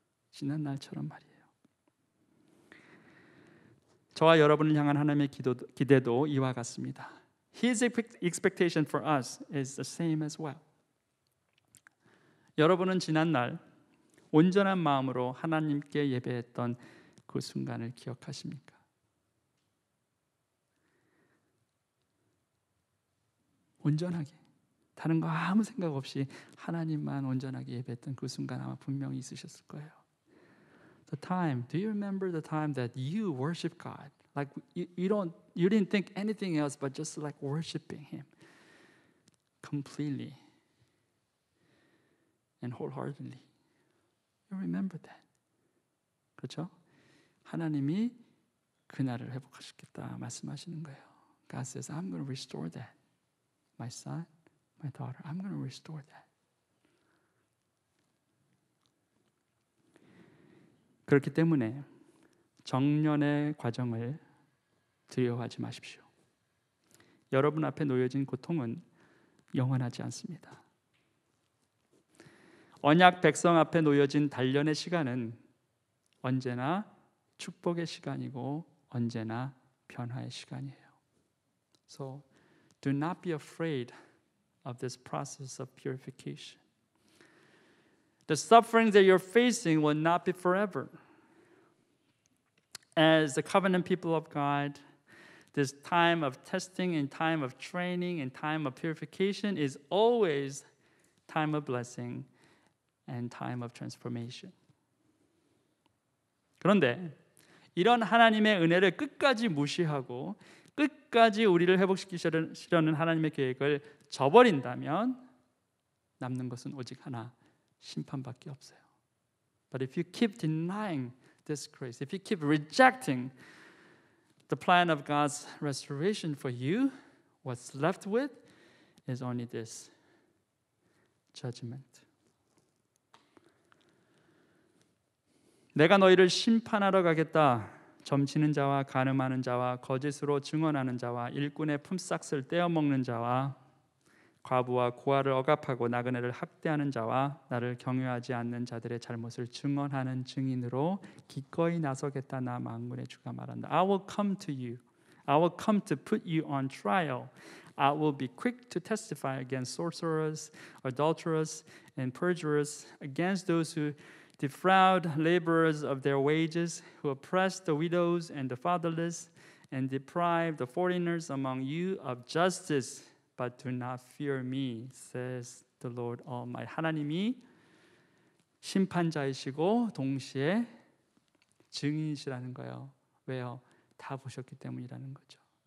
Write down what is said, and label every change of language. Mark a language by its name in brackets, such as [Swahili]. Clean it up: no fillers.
[Korean] 지난 날처럼 말이에요. 저와 여러분을 향한 하나님의 기대도 이와 같습니다. [English] His expectation for us is the same as well. [Korean] 여러분은 지난 날 온전한 마음으로 하나님께 예배했던 그 순간을 기억하십니까? 온전하게, 다른 거 아무 생각 없이 하나님만 온전하게 예배했던 그 순간 아마 분명히 있으셨을 거예요. [English] The time, do you remember the time that you worship God? Like you didn't think anything else but just like worshiping Him completely and wholeheartedly. You remember that. [Korean] 그렇죠? 하나님이 그날을 회복하시겠다 말씀하시는 거예요. [English] God says, I'm going to restore that. My son, my daughter, I'm going to restore that. [Korean] 그렇기 때문에 정년의 과정을 두려워하지 마십시오. 여러분 앞에 놓여진 고통은 영원하지 않습니다. 언약 백성 앞에 놓여진 단련의 시간은 언제나 축복의 시간이고 언제나 변화의 시간이에요. [English] So do not be afraid of this process of purification. The sufferings that you're facing will not be forever. As the covenant people of God, this time of testing and time of training and time of purification is always time of blessing and time of transformation. [Korean] 그런데 이런 하나님의 은혜를 끝까지 무시하고 끝까지 우리를 회복시키려는 하나님의 계획을 저버린다면 남는 것은 오직 하나, 심판밖에 없어요. [English] But if you keep denying this grace, if you keep rejecting the plan of God's restoration for you, what's left with is only this judgment. [Korean] 내가 너희를 심판하러 가겠다. 점치는 자와 간음하는 자와 거짓으로 증언하는 자와 일꾼의 품삯을 떼어먹는 자와 과부와 고아를 억압하고 나그네를 학대하는 자와 나를 경외하지 않는 자들의 잘못을 증언하는 증인으로 기꺼이 나서겠다. 나 만군의 주가 말한다. [English] I will come to you. I will come to put you on trial. I will be quick to testify against sorcerers, adulterers, and perjurers, against those who defraud laborers of their wages, who oppress the widows and the fatherless, and deprive the foreigners among you of justice. But do not fear me, says the Lord Almighty. [Korean] 하나님이 심판자이시고 동시에 증인이시라는 거예요. 왜요? 다 보셨기 때문이라는 거죠.